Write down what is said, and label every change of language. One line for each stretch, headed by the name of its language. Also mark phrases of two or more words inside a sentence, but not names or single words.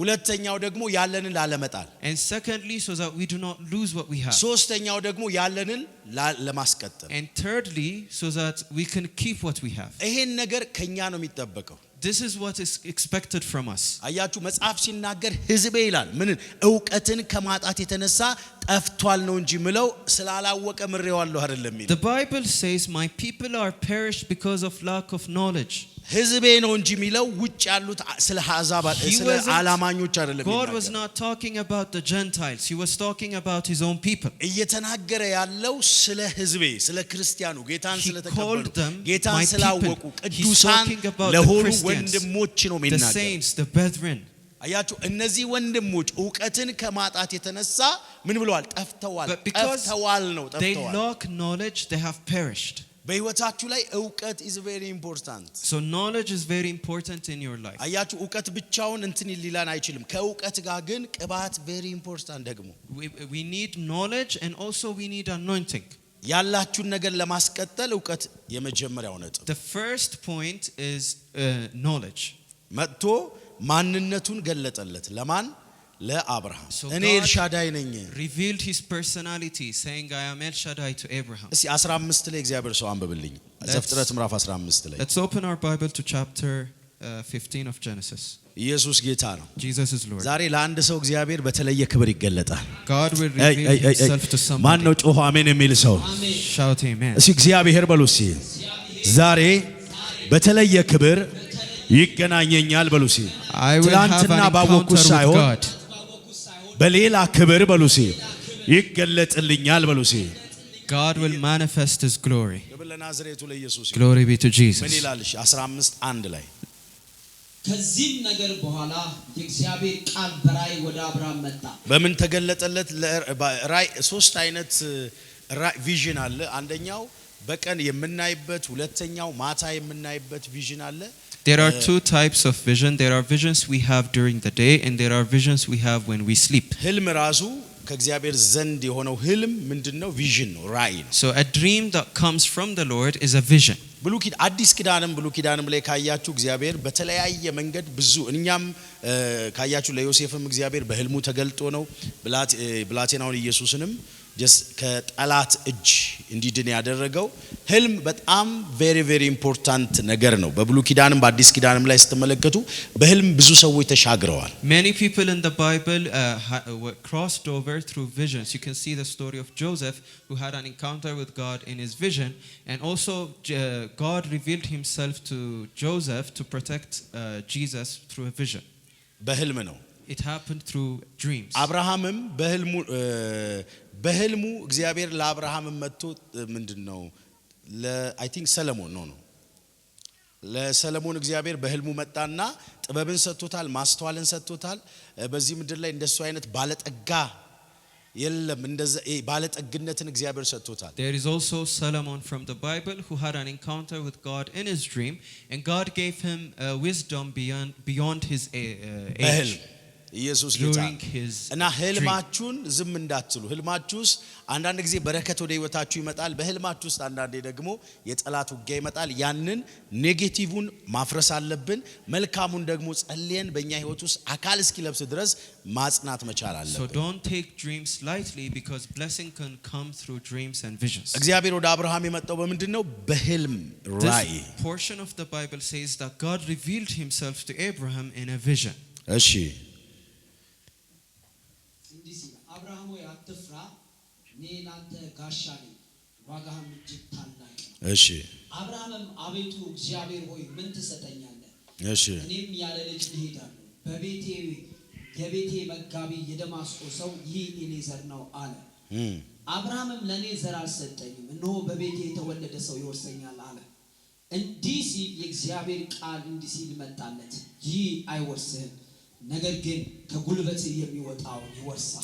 Amharic: ሁለተኛው ደግሞ ያለንን ላለመጣል።
English: And secondly, so that we do not lose what we have.
Amharic: ሶስተኛው ደግሞ ያለንን ለማስቀጠል።
English: And thirdly, so that we can keep what we have.
Amharic: ይሄን ነገር ከኛ ነው የሚጠበቀው።
English: This is what is expected from us.
Amharic: አያችሁ መጽሐፍ ሲናገር ሕዝቤ ይላል ምን ዕውቀትን ከማጣት የተነሳ ጠፍቷል ነው እንጂ ምለው ስላላወቀ ምሬዋለሁ አይደለም ይላል።
English: The Bible says my people are perished because of lack of knowledge.
Amharic: ሕዝቤ ነው እንጂ ሚለው ውጭ ያሉት ስለ አሕዛብ ስለ አላማኞች አይደለም ይላል።
English: God was not talking about the Gentiles. He was talking about his own people.
Amharic: እየተናገረ ያለው ስለ ሕዝቤ ስለ ክርስቲያኑ ጌታን
English: He
Amharic: ስለተቀበሉ
English: called them
Amharic: ጌታን
English: my
Amharic: ስላወቁ
English: people. He's
Amharic: ቅዱሳን
English: talking about the
Amharic: ለሆኑ
English: Christians,
Amharic: ወንድሞች ነው
English: the
Amharic: የሚናገር።
English: saints, the brethren.
Amharic: አያችሁ እነዚህ ወንድሞች ዕውቀትን ከማጣት የተነሳ ምን ብለዋል? ጠፍተዋል።
English: But because
Amharic: ጠፍተዋል ነው
English: they
Amharic: ጠፍተዋል።
English: lack knowledge, they have perished.
Amharic: በህይወታችሁ ላይ ዕውቀት
English: is very important። So knowledge is very important in your life.
Amharic: አያችሁ ዕውቀት ብቻውን እንትን ሊላን አይችልም። ከዕውቀት ጋር ግን ቅባት
English: very important
Amharic: ደግሞ።
English: We need knowledge and also we need anointing.
Amharic: ያላችሁን ነገር ለማስቀጠል ዕውቀት የመጀመሪያው ነጥብ።
English: The first point is knowledge.
Amharic: መጥቶ ማንነቱን ገለጠለት ለማን? ለአብርሃም።
English: So
Amharic: እኔ
English: God
Amharic: ኤልሻዳይ ነኝ።
English: revealed his personality, saying I am El Shaddai to Abraham.
Amharic: እስቲ 15 ላይ እግዚአብሔር ሰው አንብብልኝ። ዘፍጥረት ምዕራፍ 15 ላይ
English: Let's open our Bible to chapter 15 of Genesis.
Amharic: ኢየሱስ ጌታ ነው።
English: Jesus is Lord.
Amharic: ዛሬ ለአንድ ሰው እግዚአብሔር በተለየ ክብር ይገለጣል።
English: God will reveal himself to
Amharic: ማን
English: somebody.
Amharic: ነው ጮሆ አሜን የሚል ሰው?
English: Shout amen.
Amharic: እስኪ እግዚአብሔር በሉ እስኪ ዛሬ በተለየ ክብር ይገናኘኛል በሉ እስኪ።
English: I will have an
Amharic: ትላንትና
English: encounter
Amharic: ባወቅኩት
English: with
Amharic: ሳይሆን
English: God.
Amharic: በሌላ ክብር በሉ እስኪ ይገለጥልኛል በሉ እስኪ።
English: God will manifest his glory.
Amharic: ለናዝሬቱ ለኢየሱስ
English: Glory be to
Amharic: ምን
English: Jesus.
Amharic: ይላል? 15 1 ላይ ከዚህም ነገር በኋላ የእግዚአብሔር ቃል በራእይ ወደ አብርሃም መጣ። በምን ተገለጠለት? ራእይ ሶስት አይነት ቪዥን አለ። አንደኛው በቀን የምናይበት፣ ሁለተኛው ማታ የምናይበት ቪዥን አለ።
English: There are two types of vision. There are visions we have during the day and there are visions we have when we sleep.
Amharic: ህልም ራሱ ከእግዚአብሔር ዘንድ የሆነው ህልም ምንድነው? ቪዥን ነው፣ ራእይ ነው።
English: So a dream that comes from the Lord is a vision.
Amharic: አዲስ ኪዳንም ላይ ካያችሁ እግዚአብሔር በተለያየ መንገድ ብዙ እኛም ካያችሁ ለዮሴፍም እግዚአብሔር በህልሙ ተገልጦ ነው ብላቴናውን ኢየሱስንም ከጠላት እጅ እንዲድን ያደረገው። ህልም በጣም
English: very very important
Amharic: ነገር ነው። በብሉይ ኪዳንም በአዲስ ኪዳንም ላይ ስትመለከቱ በህልም ብዙ ሰዎች ተሻግረዋል።
English: Many people in the Bible crossed over through visions. You can see the story of Joseph who had an encounter with God in his vision, and also God revealed himself to Joseph to protect Jesus through a vision.
Amharic: በህልም ነው።
English: It happened through dreams.
Amharic: አብርሃምም በህልሙ እግዚአብሔር ለአብርሃም መጥቶ ምንድነው
English: I think
Amharic: ሰለሞን ነው ለሰለሞን እግዚአብሔር በህልሙ መጣና ጥበብን ሰጥቶታል፣ ማስተዋልን ሰጥቶታል። በዚህ ምድር ላይ እንደሱ አይነት ባለጠጋ የለም። እንደዛ ባለጠግነትን እግዚአብሔር ሰጥቶታል።
English: There is also Solomon from the Bible who had an encounter with God in his dream, and God gave him wisdom beyond his age.
Amharic: ኢየሱስ ጌታ
English: during his
Amharic: እና ህልማችሁን ዝም እንዳትሉ። ህልማችሁስ አንዳንድ ጊዜ በረከት ወደ ህይወታችሁ ይመጣል። በህልማችሁ ውስጥ አንዳንዴ ደግሞ የጠላት ውጊያ ይመጣል። ያንን ኔጌቲቭን ማፍረስ አለብን። መልካሙን ደግሞ ጸልየን በእኛ ህይወት ውስጥ አካል እስኪለብስ ድረስ ማጽናት መቻል አለብን።
English: So don't take dreams lightly because blessing can come through dreams and visions.
Amharic: እግዚአብሔር ወደ አብርሃም የመጣው በምንድነው? በህልም ራእይ።
English: This portion of the Bible says that God revealed himself to Abraham in a vision.
Amharic: እሺ እንዲህ ሲል አብርሃም ሆይ አትፍራ፣ እኔ ላንተ ጋሻ ነኝ፣ ዋጋህም እጅግ ታላቅ ነው። እሺ አብርሃምም አቤቱ እግዚአብሔር ሆይ ምን ትሰጠኛለህ? እሺ እኔም ያለ ልጅ እሄዳለሁ። የቤቴ መጋቢ የደማስቆ ሰው ይህ ኤሊዘር ነው አለ። አብርሃምም ለእኔ ዘር አልሰጠኝም፣ እነሆ በቤቴ የተወለደ ሰው ይወርሰኛል አለ። እንዲህ ሲል የእግዚአብሔር ቃል እንዲህ ሲል መጣለት፣ ይህ አይወርስህም፣ ነገር ግን ከጉልበት የሚወጣውን ይወርሳል።